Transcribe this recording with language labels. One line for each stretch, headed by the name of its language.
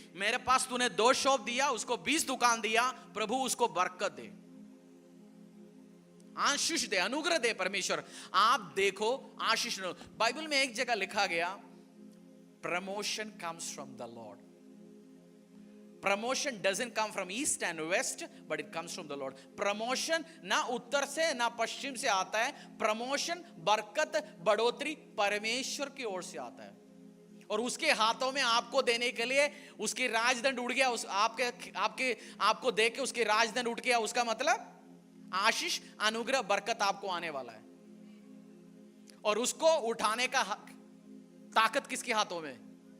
Hindi: मेरे पास तूने 2 शॉप दिया, उसको 20 दुकान दिया, प्रभु उसको बरकत दे, आशीष दे, अनुग्रह दे परमेश्वर। आप देखो आशीष। बाइबल में एक जगह लिखा गया,
English: Promotion comes from the Lord. Promotion doesn't come from east and west, but it comes from the Lord.
Hindi: Promotion ना उत्तर से ना पश्चिम से आता है। प्रमोशन, बरकत, बढ़ोतरी परमेश्वर की ओर से आता है, और उसके हाथों में आपको देने के लिए उसकी राजदंड उड़ गया। उस आपको दे के उसकी राजदंड उठ गया। उसका मतलब आशीष, अनुग्रह, बरकत आपको आने वाला है, और उसको उठाने का ताकत किसके हाथों में?